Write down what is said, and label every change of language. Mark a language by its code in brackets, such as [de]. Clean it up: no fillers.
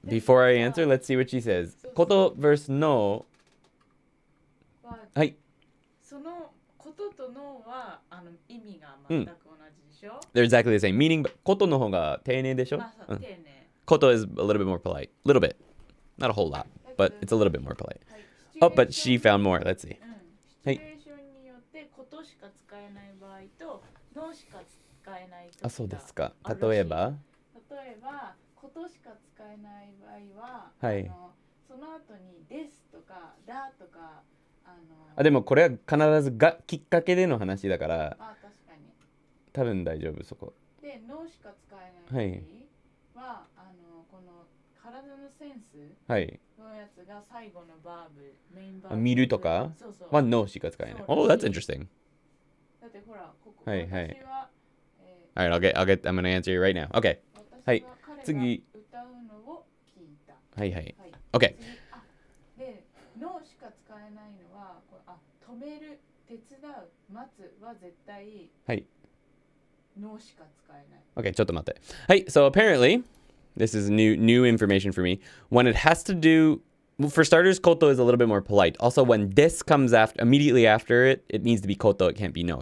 [en] Before I answer, let's see what she says. ことversus no. [ja] はい。そのこととのは意味が全く同じでしょ [en] They're exactly the same meaning, but [ja] ことの方が丁寧でしょ丁寧。 [en] こと is a little bit more polite. Little bit. Not a whole lot, but it's a little bit more polite. Oh, but she found more. Let's see. [ja] シチュエーションによってことしか使えない場合とのしか使えない時があるらしい。あ、そうですか。例えばことしか使えない場合は、はい、その後にですとかだとかでもこれは必ずがきっかけでの話だから確かに多分大丈夫そこでのしか使えない場合は、この体ののセンスはいのやつが最後のバーブ、メインバーブ。見るとかそうそう。は no しか使えない。そう [en] Oh, that's interesting. [ja] だってほら、ここ、はいはい私は、 [en] Alright, I'm gonna answer you right now. Okay. [ja] 私は彼が次歌うのを聞いた。はいはい。はい。 [en] Okay. [ja] 次で、のしか使えないのは、止める、手伝う、待つは絶対、はい。のしか使えない。 Okay, ちょっと待って。 [en] はい, so apparently, this is new information for me. When it has to do, well, for starters, koto is a little bit more polite. Also, when this comes after, immediately after it, it needs to be koto, it can't be no.